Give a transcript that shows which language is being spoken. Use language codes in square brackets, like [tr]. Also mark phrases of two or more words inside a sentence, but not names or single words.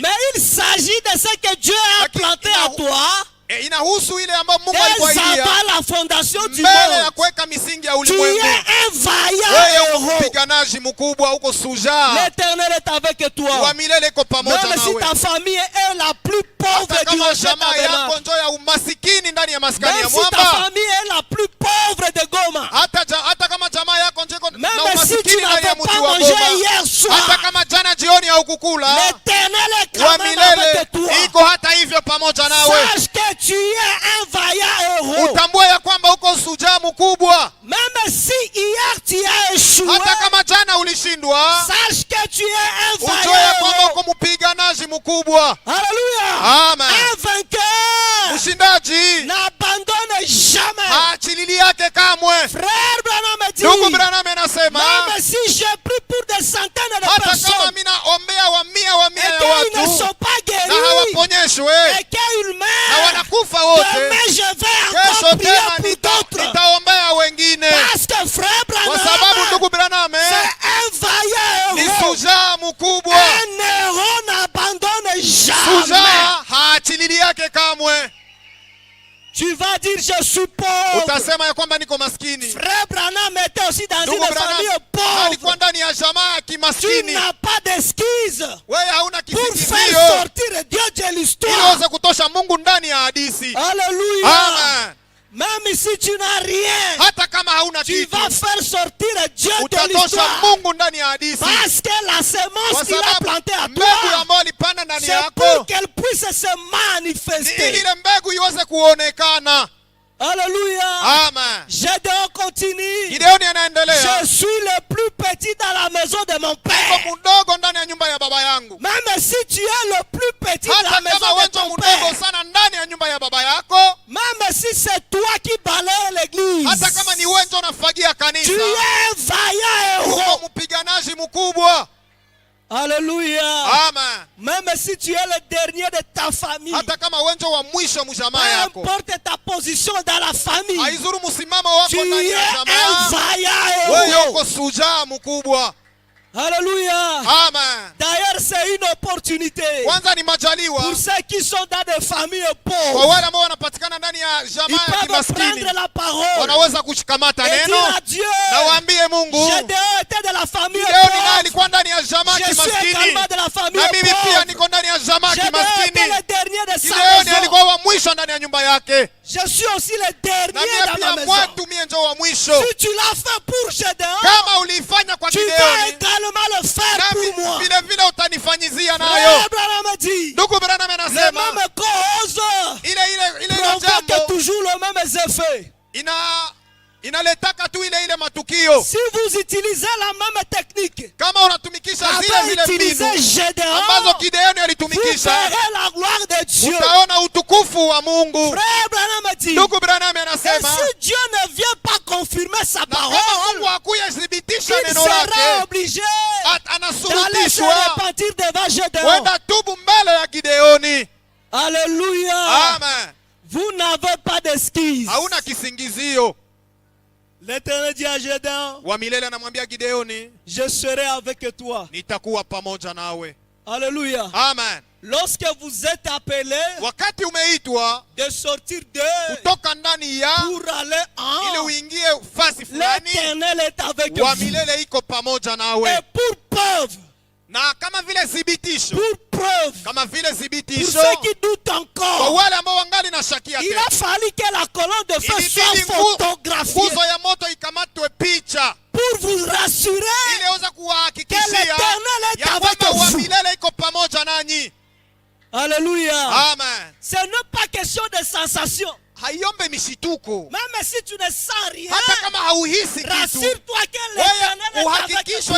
[fr] Mais il s'agit de ce que Dieu a [sw] Lakini [fr] planté à toi [sw] Inahusu ile ambayo Mungu [fr] dès [sw] alikuahidia [fr] avant la fondation du [sw] mbele ya [fr] monde. [sw] kuweka misingi ya [fr] Tu [sw] ulimwengu. [fr] es un vaillant [sw] Wewe uko [fr] héros. [sw] mpiganaji mkubwa, uko shujaa [fr] L'Éternel est avec [sw] wa [fr] toi. [sw] milele, iko pamoja [fr] Même si [sw] nawe. [fr] ta famille est la plus pauvre [sw] Hata [fr] du [sw] kama [fr] rocher [sw] jamaa yako [fr] tabernacle. [sw] njo ya umasikini ndani ya maskani [fr] Même [sw] ya [fr] si ta [sw] mwamba, [fr] famille est la plus pauvre de Goma. [sw] hata kama jamaa yako njo iko na [fr] Même si tu [sw] umasikini ndani ya [fr] n'avais [sw] mji [fr] pas [sw] wa [fr] mangé [sw] Goma, [fr] hier soir, [sw] hata kama jana jioni haukukula, [fr] l'Éternel est [sw] wa [fr] quand même [sw] milele [fr] avec toi. [sw] iko hata hivyo pamoja nawe. [fr] Sache que tu es un vaillant héros. [sw] Utambue ya kwamba uko shujaa mkubwa, [fr] Même si hier tu as échoué, [sw] hata kama jana ulishindwa, [fr] sache que tu es un [sw] ujue ya [fr] vaillant [sw] kwamba [fr] héros. [sw] uko mpiganaji mkubwa. [fr] Alléluia. [sw] Amen. [fr] Un vainqueur [sw] Mshindaji [fr] n'abandonne jamais. [sw] haachilili yake kamwe. [fr] Frère Branham dit, [sw] Ndugu Branham anasema, [fr] même si j'ai pris pour des centaines de [sw] hata kama [fr] personnes [sw] mimi naombea wa mia [fr] et [sw] ya [fr] qu'ils ne [sw] watu [fr] sont pas [sw] na [fr] guéris [sw] hawaponyeshwe [fr] et qu'ils [sw] na [fr] meurent, [sw] wanakufa wote, [fr] demain je vais [sw] kesho [fr] encore prier [sw] tena [fr] pour d'autres. [sw] nitaombea wengine, [fr] Parce que frère [sw] kwa sababu [fr] Branham, [sw] ndugu Branham [fr] c'est un vaillant [sw] ni [fr] héros. [sw] shujaa mkubwa. [fr] Un héros n'abandonne jamais. [sw] Shujaa haachilili yake kamwe. [fr] Tu vas dire je suis pauvre. [sw] Utasema ya kwamba niko maskini. [fr] Frère Branham était aussi dans [sw] Ndugu [fr] une famille [sw] Branham alikuwa [fr] pauvre. [sw] ndani ya jamaa ya [fr] Tu [sw] kimaskini. [fr] n'as pas d'excuses [sw] Wewe hauna [fr] pour faire [sw] kisingizio [fr] sortir Dieu de [sw] ili [fr] l'histoire. [sw] uweze kutosha Mungu ndani ya hadisi. [fr] Alléluia. [sw] Amen. [fr] Même si tu n'as rien, [sw] Hata kama hauna [fr] tu [sw] kitu, [fr] vas faire sortir Dieu de [sw] utatosha [fr] l'histoire. [sw] Mungu ndani ya hadisi, [fr] Parce que la [sw] kwa [fr] semence qu'il a [sw] sababu [fr] plantée à [sw] mbegu [fr] toi, [sw] ambayo alipanda ndani [fr] c'est [sw] yako [fr] pour qu'elle puisse se [sw] ni ili [fr] manifester. [sw] ile mbegu iweze kuonekana. [fr] Alléluia. [sw] Amen. [fr] Gédéon continue. [sw] Gideoni anaendelea, [fr] Je suis le plus petit dans la maison de mon père. [sw] niko mdogo ndani ya nyumba ya baba yangu. [fr] Même si tu es le plus petit dans la [sw] Hata [fr] maison [sw] kama [fr] de [sw] wewe [fr] ton [sw] mdogo [fr] père, [sw] sana ndani ya nyumba ya baba yako, [fr] même si c'est toi qui balayes l'église, [sw] hata kama ni wewe ndio unafagia [fr] tu [sw] kanisa, [fr] es un vaillant héros. [sw] uko mpiganaji mkubwa. [fr] Alléluia. [sw] Amen. [fr] Même si tu es le dernier de ta famille, [sw] Hata kama wewe ndio wa mwisho mjamaa [fr] peu [sw] yako, [fr] importe ta position dans la famille, [sw] haizuru msimamo wako [fr] tu [sw] ndani [fr] es [sw] ya [fr] un [sw] jamaa, [fr] vaillant [sw] wewe [fr] héros. [sw] uko shujaa mkubwa. [fr] Alléluia. [sw] Amen. [fr] D'ailleurs, c'est une opportunité [sw] Kwanza ni majaliwa [fr] pour ceux qui sont dans des familles [sw] kwa [fr] pauvres. [sw] wale ambao wanapatikana ndani ya [fr] Ils [sw] jamaa ya [fr] peuvent [sw] kimaskini, [fr] prendre la parole [sw] wanaweza kushikamata [fr] et dire [sw] neno [fr] à Dieu, [sw] na waambie Mungu, [fr] Gédéon était de la famille [sw] Gideoni naye [fr] pauvre. [sw] alikuwa ndani ya jamaa [fr] Je suis [sw] kimaskini, [fr] également de la famille [sw] na mimi pia [fr] pauvre. [sw] niko ndani ya jamaa [fr] Gédéon était [sw] kimaskini. [fr] le dernier de sa [sw] Gideoni [fr] maison. [sw] alikuwa wa mwisho ndani ya nyumba yake, [fr] Je suis aussi le [sw] na [fr] dernier [sw] mimi [fr] dans ma [sw] pia [fr] maison. [sw] mwetu mie ndio wa mwisho. [fr] Si tu l'as fait pour Gédéon, [sw] Kama uliifanya kwa [fr] tu vas [sw] Gideoni, [fr] également le faire [sw] nami [fr] pour moi. [sw] vile vile utanifanyizia nayo. [fr] Frère Branham dit, [sw] Ndugu Branham [fr] les [sw] anasema [fr] mêmes causes [sw] ile [fr] provoquent [sw] jambo [fr] toujours les mêmes effets. [sw] inaletaka tu ile matukio. [fr] Si vous utilisez la même technique, [sw] Kama unatumikisha zile [fr] avez [sw] zile [fr] utilisé [sw] mbinu [fr] Gédéon, [sw] ambazo Gideoni [fr] vous [sw] alitumikisha, [fr] verrez la gloire de Dieu. [sw] utaona utukufu wa Mungu. [fr] Frère Branham dit, [sw] Ndugu Branham [fr] et [sw] anasema [fr] si Dieu ne vient pas confirmer sa [sw] Na kama [fr] parole, [sw] Mungu hakuya thibitisha [fr] il [sw] neno [fr] sera [sw] lake, [fr] obligé d'aller se [sw] anasurutishwa [fr] repentir devant Gédéon. [sw] kwenda tubu mbele ya Gideoni. [fr] Alléluia. [sw] Amen. [fr] Vous n'avez pas d'excuse. [sw] Hauna kisingizio. [fr] L'Éternel dit à Gédéon, [sw] Wa milele anamwambia Gideoni, [fr] je serai avec toi. [sw] nitakuwa pamoja nawe. [fr] Alléluia. [sw] Amen. [fr] Lorsque vous êtes appelés [sw] Wakati umeitwa [fr] de sortir d'eux [sw] kutoka ndani ya [fr] pour aller [sw] ili [fr] en, [sw] uingie fasi fulani, [fr] l'Éternel est avec [sw] wa [fr] vous. [sw] milele iko pamoja [fr] Et [sw] nawe. [fr] pour preuve, [sw] Na kama vile thibitisho, [fr] pour preuve, [sw] kama vile [fr] pour [sw] thibitisho [fr] ceux qui doutent [sw] kwa [fr] encore, [sw] wale ambao wangali na shakia [fr] il [sw] tena, [fr] a fallu que la colonne de feu [sw] ilibidi [fr] soit photographiée [sw] nguzo ya moto ikamatwe picha [fr] pour vous rassurer [sw] ili aweze [fr] que [sw] kuwahakikishia [fr] l'Éternel est [sw] ya [fr] avec [sw] kwamba wa [fr] vous. [sw] milele iko pamoja nanyi. [fr] Alléluia. [sw] Amen. [fr] Ce n'est pas question de sensation. [sw] Haiombe mishituko, [fr] Même si tu ne sens rien, [sw] hata kama hauhisi kitu, [fr] rassure-toi que l'Éternel [sw] wewe [fr] est avec [sw] uhakikishwe ya